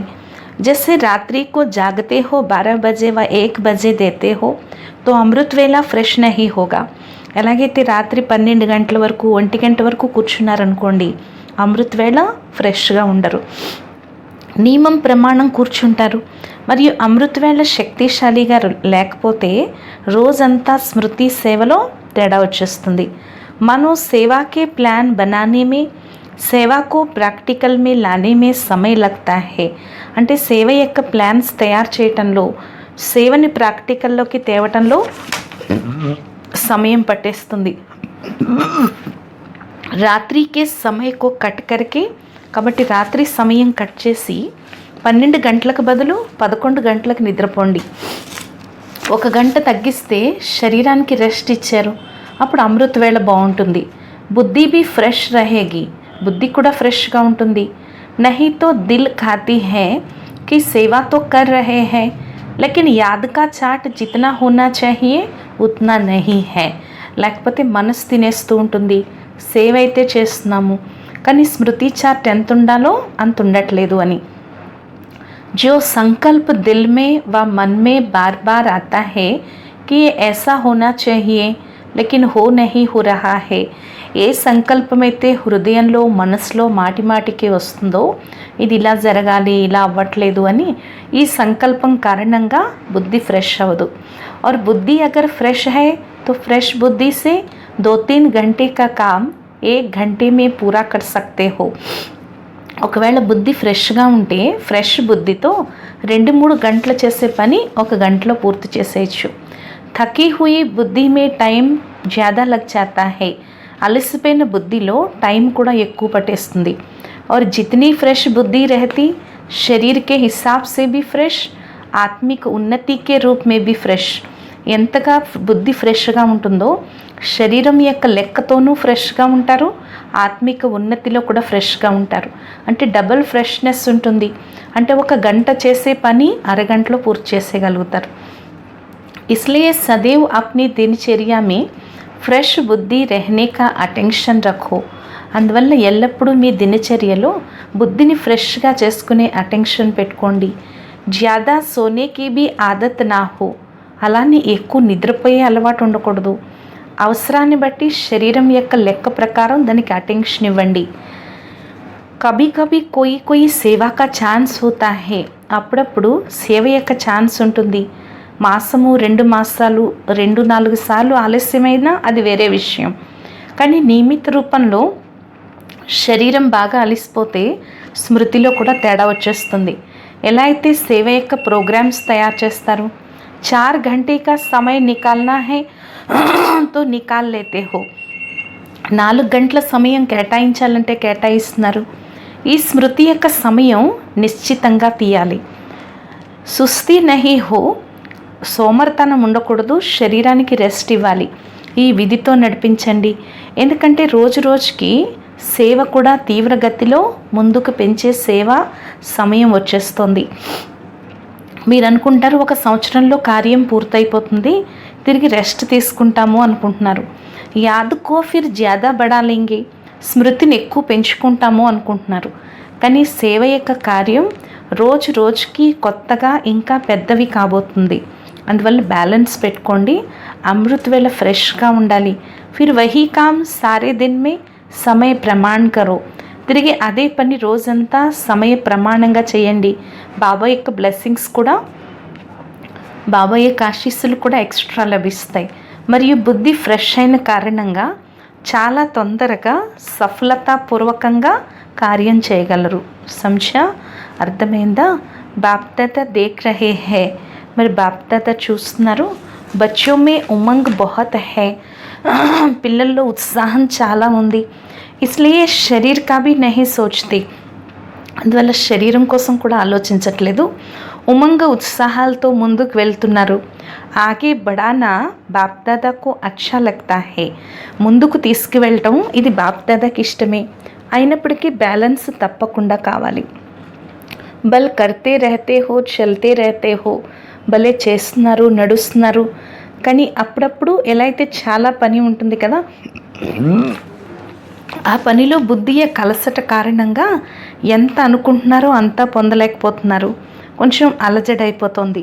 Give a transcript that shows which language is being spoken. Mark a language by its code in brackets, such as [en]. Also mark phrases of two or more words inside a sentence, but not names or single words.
[hi] जैसे रात्रि को जागते हो 12 बजे व 1 बजे देते हो तो अमृत वेला फ्रेश नहीं होगा. [te] ఎలాగైతే రాత్రి 12 గంటల వరకు 1 గంట వరకు కూర్చున్నారనుకోండి, అమృత్ వేళ ఫ్రెష్గా ఉండరు. నియమం ప్రమాణం కూర్చుంటారు, మరియు అమృత్ వేళ శక్తిశాలిగా లేకపోతే రోజంతా స్మృతి సేవలో తేడా వచ్చేస్తుంది. [hi] मनो सेवा के प्लान बनाने में सेवा को प्रैक्टिकल में लाने में समय लगता है. [te] అంటే సేవ యొక్క ప్లాన్స్ తయారు చేయటంలో, సేవని ప్రాక్టికల్లోకి తేవటంలో సమయం పట్టేస్తుంది. [hi] रात्रि के समय को कट करके, [te] కాబట్టి రాత్రి సమయం కట్ చేసి 12 గంటలకు బదులు 11 గంటలకు నిద్రపోండి. 1 గంట తగ్గిస్తే శరీరానికి రెస్ట్ ఇచ్చారు, అప్పుడు అమృత్ వేళ బాగుంటుంది. [hi] बुद्धि भी फ्रेश रहेगी, [te] బుద్ధి కూడా ఫ్రెష్గా ఉంటుంది. [hi] नहीं तो दिल खाती है कि सेवा तो कर रहे हैं लेकिन याद का चाट जितना होना चाहिए उतना नहीं है. [te] లేకపోతే మనసు తినేస్తూ ఉంటుంది, సేవ అయితే చేస్తున్నాము కానీ స్మృతి చాట్ ఎంత ఉండాలో అంత ఉండట్లేదు అని. [hi] जो संकल्प दिल में व मन में बार बार आता है कि ये ऐसा होना चाहिए लेकिन हो नहीं हो रहा है. [te] ఏ సంకల్పం అయితే హృదయంలో, మనసులో మాటి మాటికి వస్తుందో ఇది ఇలా జరగాలి, ఇలా అవ్వట్లేదు అని, ఈ సంకల్పం కారణంగా బుద్ధి ఫ్రెష్ అవ్వదు. [hi] और बुद्धि अगर फ्रेश है तो फ्रेश बुद्धि से 2-3 घंटे का काम 1 घंटे में पूरा कर सकते हो. [te] ఒకవేళ బుద్ధి ఫ్రెష్గా ఉంటే ఫ్రెష్ బుద్ధితో 2-3 గంటలు చేసే పని 1 గంటలో పూర్తి చేసేయచ్చు. [hi] थकी हुई बुद्धि में टाइम ज़्यादा लग जाता है. [te] అలసిపోయిన బుద్ధిలో టైం కూడా ఎక్కువ పట్టేస్తుంది. [hi] और जितनी फ्रेश बुद्धि रहती शरीर के हिसाब से भी फ्रेश, आत्मिक उन्नति के रूप में भी फ्रेश. [te] ఎంతగా బుద్ధి ఫ్రెష్గా ఉంటుందో శరీరం యొక్క లెక్కతోనూ ఫ్రెష్గా ఉంటారు, ఆత్మిక ఉన్నతిలో కూడా ఫ్రెష్గా ఉంటారు. అంటే డబుల్ ఫ్రెష్నెస్ ఉంటుంది. అంటే 1 గంట చేసే పని అరగంటలో పూర్తి చేసేయగలుగుతారు. [hi] इसलिए सदैव अपनी दिनचर्या में फ्रेश बुद्धि रहने का अटेंशन रखो. [te] అందువల్ల ఎల్లప్పుడూ మీ దినచర్యలో బుద్ధిని ఫ్రెష్గా చేసుకునే అటెన్షన్ పెట్టుకోండి. [hi] ज़्यादा सोने की भी आदत ना हो, [te] అలానే ఎక్కువ నిద్రపోయే అలవాటు ఉండకూడదు. అవసరాన్ని బట్టి శరీరం యొక్క లెక్క ప్రకారం దానికి అటెన్షన్ ఇవ్వండి. [hi] कभी कभी कोई सेवा का चांस होता है, [te] అప్పుడప్పుడు సేవ యొక్క ఛాన్స్ ఉంటుంది. మాసము 2 మాసాలు 2-4 సార్లు ఆలస్యమైనా అది వేరే విషయం. కానీ నియమిత రూపంలో శరీరం బాగా అలిసిపోతే స్మృతిలో కూడా తేడా వచ్చేస్తుంది. ఎలా అయితే సేవ యొక్క ప్రోగ్రామ్స్ తయారు చేస్తారు, [hi] 4 घंटे का समय निकालना है तो निकाल लेते हो. [te] 4 గంటల సమయం కేటాయించాలంటే కేటాయిస్తున్నారు. ఈ స్మృతి యొక్క సమయం నిశ్చితంగా తీయాలి. [hi] सुस्ती नहीं हो, [te] సోమర్తనం ఉండకూడదు, శరీరానికి రెస్ట్ ఇవ్వాలి. ఈ విధితో నడిపించండి. ఎందుకంటే రోజు రోజుకి సేవ కూడా తీవ్రగతిలో ముందుకు పెంచే సేవ సమయం వచ్చేస్తుంది. మీరు అనుకుంటారు 1 సంవత్సరంలో కార్యం పూర్తయిపోతుంది, తిరిగి రెస్ట్ తీసుకుంటాము అనుకుంటున్నారు. [hi] याद को फिर ज़्यादा बढ़ा लेंगे, [te] స్మృతిని ఎక్కువ పెంచుకుంటాము అనుకుంటున్నారు. కానీ సేవ యొక్క కార్యం రోజు రోజుకి కొత్తగా ఇంకా పెద్దవి కాబోతుంది. అందువల్ల బ్యాలెన్స్ పెట్టుకోండి. అమృత్ వేళ ఫ్రెష్గా ఉండాలి. [hi] फिर वही काम सारे दिन में समय प्रमाण करो, [te] తిరిగి అదే పని రోజంతా సమయ ప్రమాణంగా చేయండి. బాబా యొక్క బ్లెస్సింగ్స్ కూడా, బాబా యొక్క ఆశీస్సులు కూడా ఎక్స్ట్రా లభిస్తాయి. మరియు బుద్ధి ఫ్రెష్ అయిన కారణంగా చాలా తొందరగా సఫలతాపూర్వకంగా కార్యం చేయగలరు. సంఖ్య అర్థమైందా? [hi] बापदादा देख रहे हैं, [te] మరి బాప్దాదా చూస్తున్నారు. [hi] बच्चों में उमंग बहुत है, [te] పిల్లల్లో ఉత్సాహం చాలా ఉంది. [hi] इसलिए शरीर का भी नहीं सोचते, [te] అందువల్ల శరీరం కోసం కూడా ఆలోచించట్లేదు. ఉమంగ ఉత్సాహాలతో ముందుకు వెళ్తున్నారు. [hi] आगे बढ़ाना बापदादा को अच्छा लगता है, [te] ముందుకు తీసుకువెళ్ళటం ఇది బాప్దాదాకి ఇష్టమే. అయినప్పటికీ బ్యాలెన్స్ తప్పకుండా కావాలి. [hi] बल करते रहते हो, चलते रहते हो, [te] భలే చేస్తున్నారు, నడుస్తున్నారు. కానీ అప్పుడప్పుడు ఎలా అయితే చాలా పని ఉంటుంది కదా, ఆ పనిలో బుద్ధి కలసట కారణంగా ఎంత అనుకుంటున్నారో అంతా పొందలేకపోతున్నారు. కొంచెం అలజడైపోతుంది.